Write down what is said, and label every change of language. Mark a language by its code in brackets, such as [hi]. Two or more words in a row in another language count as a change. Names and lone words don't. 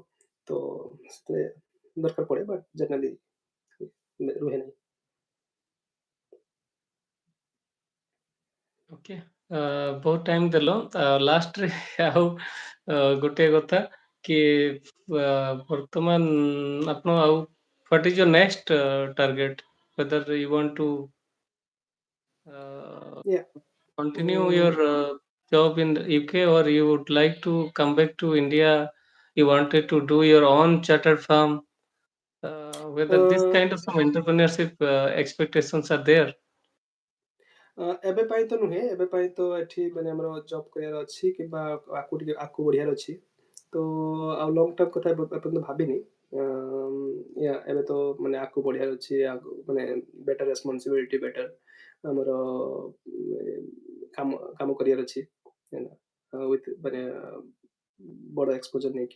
[or] ତ ସେଥିରେ ଦରକାର ପଡେ, [en] but generally [or] ରୁହେ ନାହିଁ। ଓକେ, ବହୁତ ଟାଇମ ଦେଲ। ଲାଷ୍ଟରେ ଆଉ ଗୋଟିଏ କଥା କି ବର୍ତ୍ତମାନ ଆପଣ ଆଉ [en] what is your next target, whether you want to [or] uh, [en] Yeah. continue your Mm, job in the UK, or you would like to come back to India, you wanted to do your own chartered firm, whether this uh, kind of some entrepreneurship expectations are there? [or] ଏବେ ପାଇଁ ତ ନୁହେଁ, ଏବେ ପାଇଁ ତ ଏଠି ମାନେ ଆମର ଜବ୍ କରିବାର ଅଛି, କିମ୍ବା ଆକୁ ବଢିବାର ଅଛି। ତ ଆଉ [en] long term [or] କଥା ଏପର୍ଯ୍ୟନ୍ତ ଭାବିନି। ଏବେ ତ ମାନେ ଆକୁ ବଢିବାର ଅଛି, ଆକୁ ମାନେ [en] better responsibility, [or] ବେଟର ଆମର କାମ କାମ କରିବାର ଅଛି ହେଲା, ୱିଥ୍ ମାନେ ବଡ ଏକ୍ସପୋଜର ନେଇକି।